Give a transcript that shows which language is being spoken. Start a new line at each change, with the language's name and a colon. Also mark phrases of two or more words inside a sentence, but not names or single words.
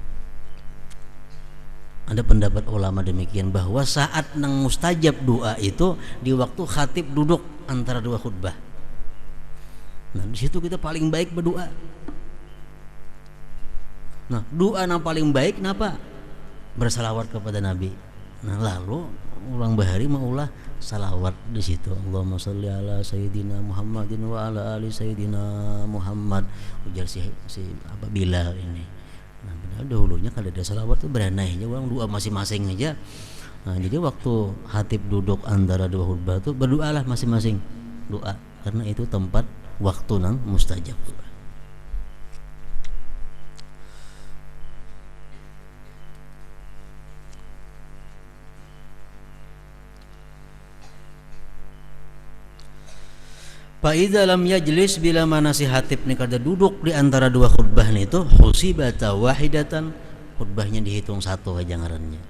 Banjar: Ada pendapat ulama demikian bahwa saat nang mustajab doa itu di waktu khatib duduk antara dua khutbah. Nah di situ kita paling baik berdoa. Nah doa yang paling baik kenapa? Bersalawat kepada Nabi. Nah lalu ulang bahari maulah salawat di situ.
Arabic: اللهم صل على سيدنا محمد وعلى آل سيدنا محمد.
Banjar: Ujar si apa Bilal ini. Nah, padahal dahulunya kalau ada salawat tuh beranainya orang doa masing-masing aja. Nah, jadi waktu hatib duduk antara dua khutbah tuh berdoalah masing-masing doa karena itu tempat waktu nang mustajab.
Arabic: فإذا لم يجلس,
Banjar: bila mana si hatib ni kada duduk di antara dua khutbah ni itu
Arabic: حسبت واحدة,
Banjar: khutbahnya dihitung satu aja ngarannya.